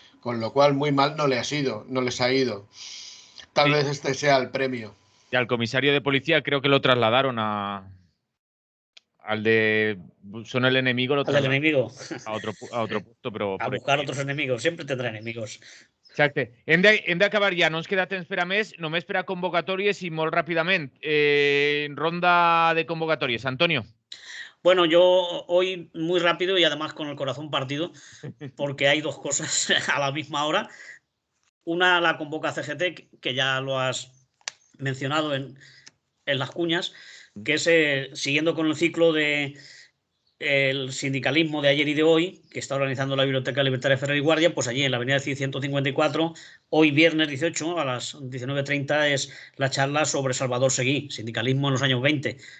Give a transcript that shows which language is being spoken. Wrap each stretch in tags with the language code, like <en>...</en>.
<es>Con lo cual, muy mal no les ha ido. Tal vez este sea el premio. Y al comisario de policía creo que lo trasladaron al de Son el enemigo, al del enemigo. a otro puesto, però... A buscar otros enemigos, siempre tendrá enemigos.</es> <ca>Exacte. Hem d'acabar ja, no ens queda temps per a més, només per a convocatòries i molt ràpidament. Ronda de convocatòries. Antonio.</ca> <es>Bueno, yo hoy muy rápido y además con el corazón partido, porque hay dos cosas a la misma hora. Una, la convoca CGT, que ya lo has mencionado en las cuñas, que es siguiendo con el ciclo de el sindicalismo de ayer y de hoy, que está organizando la Biblioteca Libertaria Ferrer y Guardia, pues allí en la avenida Cid 154, hoy viernes 18 a las 19:30 es la charla sobre Salvador Seguí, sindicalismo en los años 20,</es>